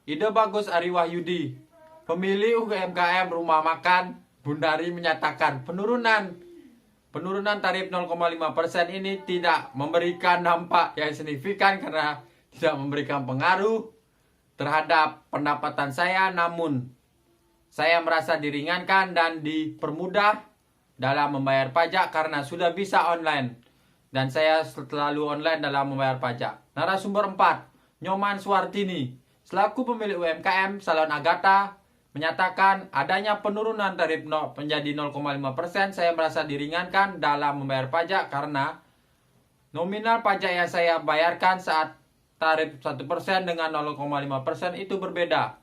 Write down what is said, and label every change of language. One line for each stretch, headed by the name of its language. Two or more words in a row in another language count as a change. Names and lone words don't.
Indonesian: Ide Bagus Ari Wahyudi, pemilik UMKM Rumah Makan Bundari menyatakan, penurunan tarif 0,5% ini tidak memberikan dampak yang signifikan karena tidak memberikan pengaruh terhadap pendapatan saya, namun saya merasa diringankan dan dipermudah dalam membayar pajak karena sudah bisa online dan saya selalu online dalam membayar pajak. Narasumber 4. Nyoman Suartini selaku pemilik UMKM Salon Agatha menyatakan adanya penurunan tarif menjadi 0,5%, saya merasa diringankan dalam membayar pajak karena nominal pajak yang saya bayarkan saat tarif 1% dengan 0,5% itu berbeda.